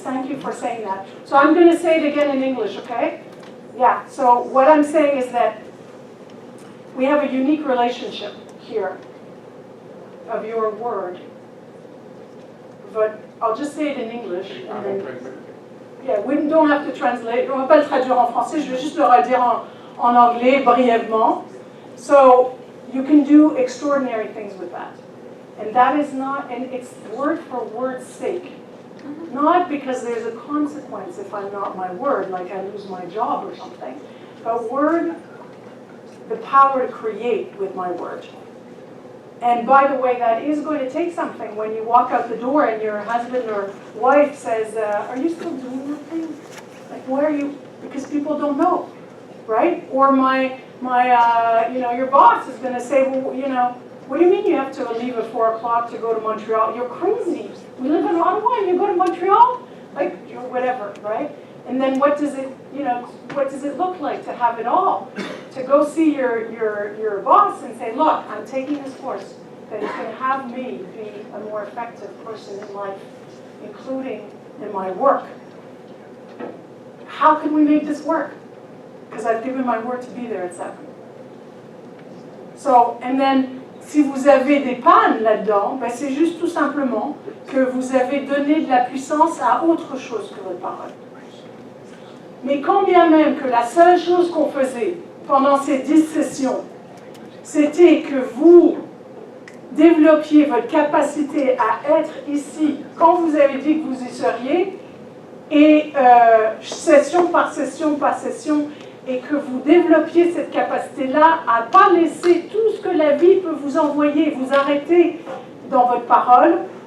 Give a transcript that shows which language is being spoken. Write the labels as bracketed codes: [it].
[en] Thank you for saying that. So I'm going to say it again in English, okay? Yeah, so what I'm saying is that we have a unique relationship here of your word. But I'll just say it in English. And then, yeah, we don't have to translate. [fr] On ne va pas le traduire en français, je vais juste le redire en anglais brièvement. [en] So you can do extraordinary things with that. And that is not, and it's word for word's sake. Not because there's a consequence if I'm not my word, like I lose my job or something, but word the power to create with my word. And by the way, that is going to take something when you walk out the door and your husband or wife says, are you still doing that thing? Like, why are you? Because people don't know, right? Or your boss is going to say, well, what do you mean you have to leave at 4 o'clock to go to Montreal? You're crazy. We live in Ottawa and you go to Montreal? Like, whatever, right? And then what does it look like to have it all? To go see your boss and say, look, I'm taking this course that is going to have me be a more effective person in life, including in my work. How can we make this work? Because I've given my word to be there at 7. So, and then, [fr] si vous avez des pannes là-dedans, ben c'est juste tout simplement que vous avez donné de la puissance à autre chose que votre parole. Mais quand bien même que la seule chose qu'on faisait pendant ces 10 sessions, c'était que vous développiez votre capacité à être ici quand vous avez dit que vous y seriez, et session par session par session, et que vous développiez cette capacité-là à ne pas laisser tout ce que la vie peut vous envoyer, vous arrêter dans votre parole,